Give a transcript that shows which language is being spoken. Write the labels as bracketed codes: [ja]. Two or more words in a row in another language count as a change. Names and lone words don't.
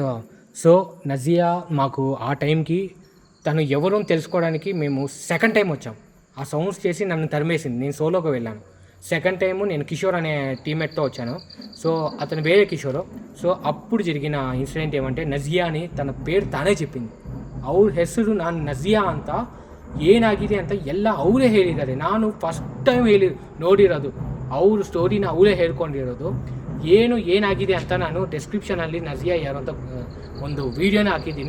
[te] సో నజియా మాకు ఆ టైంకి తను ఎవరో తెలుసుకోవడానికి మేము [en] second time [te] వచ్చాం. ఆ సౌండ్స్ చేసి నన్ను తరిమేసింది. నేను సోలోకి వెళ్ళాను. [en] second time [te] నేను కిషోర్ అనే టీమ్మేట్తో వచ్చాను. సో అతను వేరే కిషోరు. సో అప్పుడు జరిగిన ఇన్సిడెంట్ ఏమంటే, ನಜಿಯಾ అని ತನ್ನ పేరు ತಾನೇ చెప్పింది. [kn] ಅವ್ರ ಹೆಸರು ನಾನು ನಜಿಯಾ ಅಂತ ಏನಾಗಿದೆ ಅಂತ ಎಲ್ಲ ಅವರೇ ಹೇಳಿದ್ದಾರೆ. ನಾನು [en] first time [kn] ನೋಡಿರೋದು ಅವ್ರ ಸ್ಟೋರಿನ ಅವರೇ ಹೇಳ್ಕೊಂಡಿರೋದು. ಏನಾಗಿದೆ ಅಂತ ನಾನು ಡಿಸ್ಕ್ರಿಪ್ಷನಲ್ಲಿ ನಜಿಯಾ ಯಾರು ಅಂತ ಒಂದು ವೀಡಿಯೋನ ಹಾಕಿದ್ದೀನಿ.